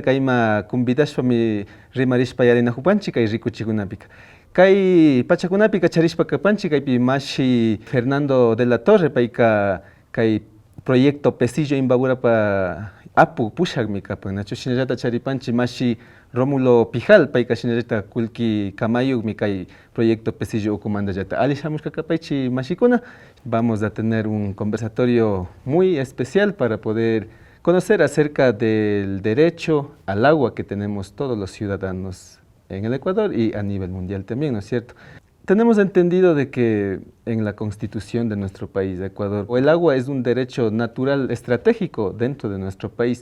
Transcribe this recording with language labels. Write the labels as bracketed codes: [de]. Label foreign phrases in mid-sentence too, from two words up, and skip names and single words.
[qu] kayma convidashpami rimarishpa yarina hupanchi kay rikuchikunapika kay pachakunapika charishpa kapanchi kaypi mashi Fernando de la Torre payka kay proyecto Pesillo Imbaburapa apu pushakmi kapan nachu shinallata charipanchi mashi Rómulo Pijal payka shinallata kullki kamayukmi kay proyecto Pesillo ukumandallata ali shamushka kapaychi mashikuna [es] vamos a tener un conversatorio muy especial para poder conocer acerca del derecho al agua que tenemos todos los ciudadanos en el Ecuador y a nivel mundial también, ¿no es cierto? Tenemos entendido de que en la constitución de nuestro país, Ecuador, el agua es un derecho natural estratégico dentro de nuestro país.